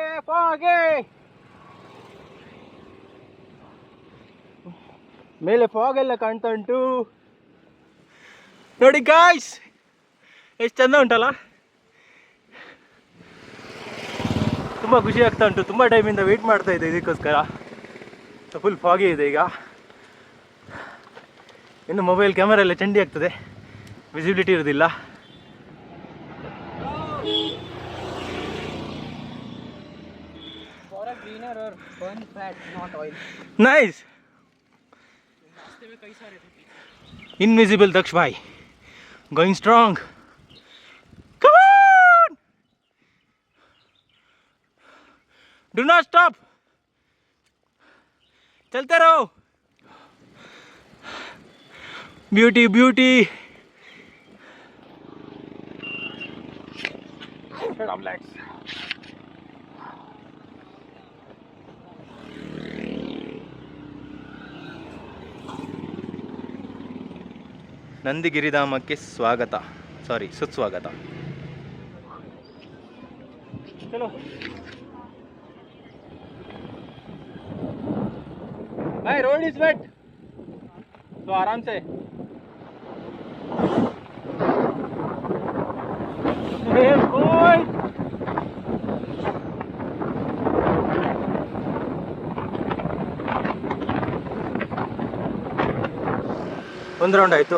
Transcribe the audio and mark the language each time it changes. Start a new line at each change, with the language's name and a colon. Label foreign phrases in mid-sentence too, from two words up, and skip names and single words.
Kannada: ಮೇಲೆ ಫಾಗ್ ಎಲ್ಲ ಕಾಣ್ತಾ ಉಂಟು ನೋಡಿ ಗಾಯ್ಸ್, ಎಷ್ಟು ಚಂದ ಉಂಟಲ್ಲ. ತುಂಬ ಖುಷಿ ಆಗ್ತಾ ಉಂಟು. ತುಂಬ ಟೈಮಿಂದ ವೆಯ್ಟ್ ಮಾಡ್ತಾ ಇದ್ದೆ ಇದಕ್ಕೋಸ್ಕರ.
English: full foggy
Kannada: ಇದೆ ಈಗ. ಇನ್ನು
English: mobile camera
Kannada: ಎಲ್ಲ ಚಂಡಿ ಆಗ್ತದೆ, ವಿಸಿಬಿಲಿಟಿ ಇರೋದಿಲ್ಲ. ನೈಸ್.
English: Invisible Daksh bhai going strong. Come on, do not stop,
Hindi: चलते रहो.
English: Beauty shut up legs.
Kannada: ನಂದಿಗಿರಿಧಾಮಕ್ಕೆ ಸ್ವಾಗತ, ಸುಸ್ವಾಗತ.
Hindi: ಚಲೋ भाई,
English: road is wet,
Hindi: तो आराम से.
Kannada: ಒಂದು ರೌಂಡ್ ಆಯಿತು.